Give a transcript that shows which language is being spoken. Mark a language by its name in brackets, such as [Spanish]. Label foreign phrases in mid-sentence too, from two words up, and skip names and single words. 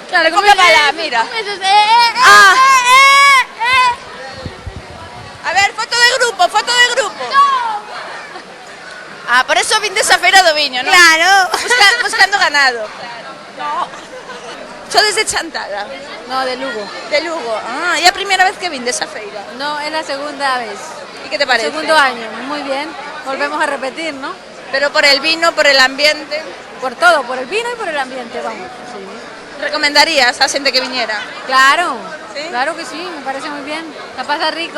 [Spanish] Claro, como la, mira. A ver, foto de grupo. No. [Galician] Ah, por eso vindes a feira do viño, non? Claro. Buscando ganado. No. Só desde Chantada? [Spanish] No, de Lugo. De Lugo. [Galician] Ah, e a primeira vez que vindes a feira? [Spanish] No, es la segunda vez. ¿Y qué te parece? Segundo año, muy bien. Volvemos a repetir, ¿no? Pero por el vino, por el ambiente. Por todo, por el vino y por el ambiente, vamos. Sí. [Galician] ¿Recomendarías a xente que viñera? [Spanish] Claro, ¿Sí? Claro que sí, me parece muy bien. La pasa rico.